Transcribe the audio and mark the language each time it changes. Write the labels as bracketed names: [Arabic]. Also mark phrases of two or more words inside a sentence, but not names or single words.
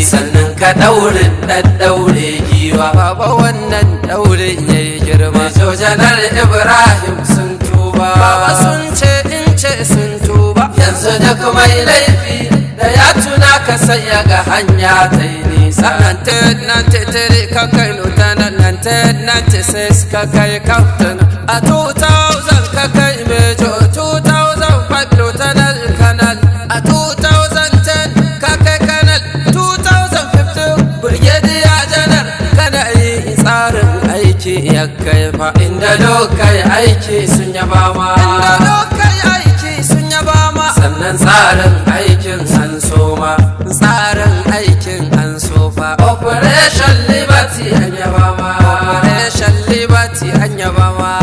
[Hausa] Sannan ka daurin ɗan daure giwa. Baba wannan daurin yayi girma. Bejo Janar Ibrahim sun tuba. Baba sun ce in ce sun tuba. Yanzu duk mai laifi da ya tuna ka sai ya ga hanya ta yi nisa. Nineteen ninety-three ka kai Lieutenant, nineteen ninety-six ka kai Captain, a two thousand ka kai Major, two thousand five [English] Lieutenant Colonel, [Hausa] a two thousand ten ka kai Colonel, two thousand fifteen [English] Brigadier General [Hausa] kana yi tsarin aiki ya kai fa. Inda duk kai aiki sun yaba ma. Inda duk kai aiki sun yaba ma. Sannan tsarin aikin an so ma. Tsarin aikin an so fa. Operation Liberty an yaba ma. Operation Liberty an yaba ma.